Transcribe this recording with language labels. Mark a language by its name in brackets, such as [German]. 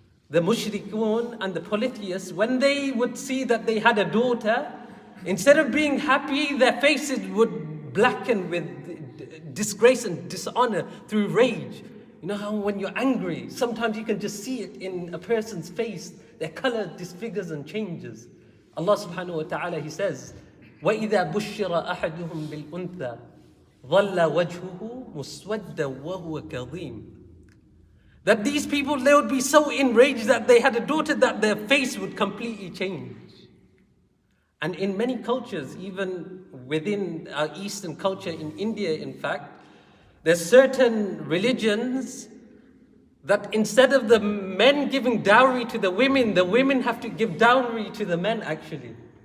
[English] The mushrikun and the polytheists, when they would see that they had a daughter, instead of being happy, their faces would blacken with disgrace and dishonor through rage. You know how when you're angry, sometimes you can just see it in a person's face, their color disfigures and changes. Allah subhanahu wa ta'ala, He says, [Arabic] وَإِذَا بُشِّرَ أَحَدُهُمْ بِالْأُنْثَى ظَلَّ وَجْهُهُ مُسْوَدًّا وَهُوَ كَظِيمٌ. [English] That these people, they would be so enraged that they had a daughter that their face would completely change. And in many cultures, even within our Eastern culture, in India in fact, there's certain religions that instead of the men giving dowry to the women have to give dowry to the men actually.